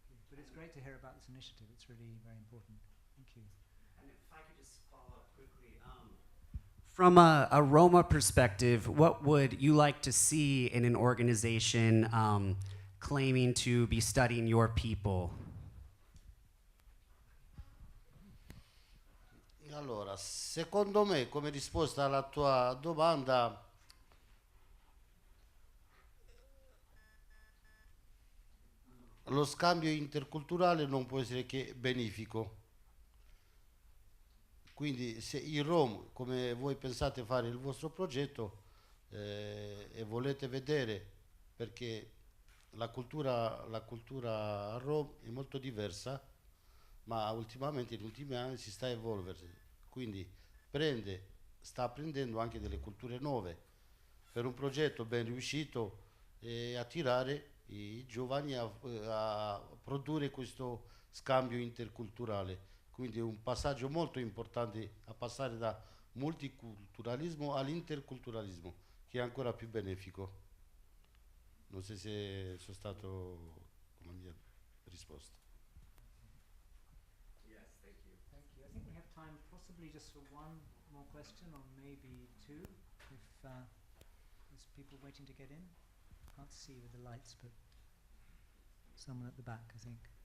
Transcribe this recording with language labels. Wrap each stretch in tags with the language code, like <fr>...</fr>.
<en>But it's great to hear about this initiative. It's really very important. Thank you. And if I could just follow up quickly. From a Roma perspective, what would you like to see in an organization claiming to be studying your people?</en> <it>Allora, secondo me, come risposta alla tua domanda, lo scambio interculturale non può essere che benefico. Quindi se i Rom, come voi pensate fare il vostro progetto e volete vedere, perché la cultura Rom è molto diversa, ma ultimamente negli ultimi anni si sta evolvendo, quindi sta apprendendo anche delle culture nuove per un progetto ben riuscito e attirare i giovani a produrre questo scambio interculturale. Quindi è un passaggio molto importante a passare da multiculturalismo all'interculturalismo, che è ancora più benefico. Non so se sono stato come mia risposta.</it> <en>Thank you. I think we have time possibly just for one more question or maybe two, if there's people waiting to get in. Can't see with the lights, but someone at the back, I think.</en>